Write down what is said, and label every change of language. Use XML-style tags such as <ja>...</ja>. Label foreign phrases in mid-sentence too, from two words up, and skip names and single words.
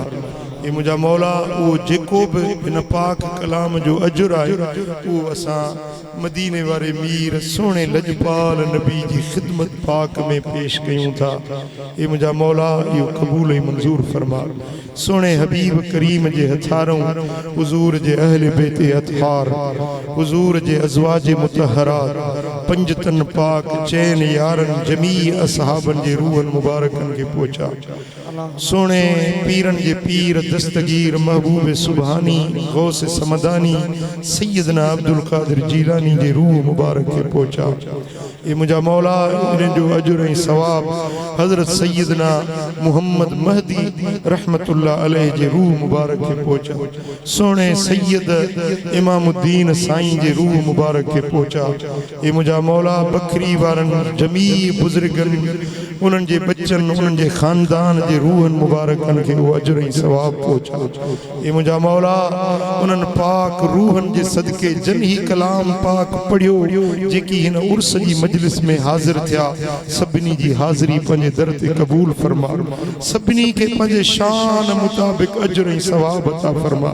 <sd>ये मुंहिंजा मौला उहो जेको बि इन पाक कलाम जो अजुर आहे उहो असां मदीने वारे मीर सोने लजपाल नबी जी खिदमत पाक में पेश कयूं था। ये मुंहिंजा मौला इहो क़बूल ऐं मंज़ूर फरमा। सोने हबीब करीम जे हथारों, हुज़ूर जे अहले बेते अतहार, हुज़ूर जे अज़वाज मुतहरात, पंजतन पाक चैन यारन जमी असहाबन जे रूहन मुबारकन के पहुंचा। सोने पीरन जे पीर दस्तगीर महबूब सुबहानी गौस समदानी सैयदना अब्दुल कादिर जीलानी जे रूह मुबारक के पहुंचा। ये मुंहिंजा मौला इन्हनि जो अजुर ऐं सवाब हज़रत सैयदना मुहम्मद महदी</sd> <ar>رحمة الله عليه</ar> <sd>जे रूह मुबारक के पहुंचा। सोने सैयद इमामुद्दीन साईं जे रूह मुबारक के पहुंचा। ये मुंहिंजा मौला बकरी वारन जमी बुजुर्गन, उन्हनि जे बच्चन, उन्हनि जे खानदान जे रूहन मुबारकन खे वो अजुर ऐं सवाब पहुंचा। ये मुंहिंजा मौला उन्हनि पाक रूहन जे सदके जन ही कलाम पाक पढ़ियो जेकी हिन उर्स जी मजलिस में हाजिर थिया, सभिनी जी हाज़िरी पंहिंजे दर ते क़बूल फरमा। सभिनी खे पंहिंजे शान मुताबिक़ अजुर ऐं सवाब अता फरमा।</sd>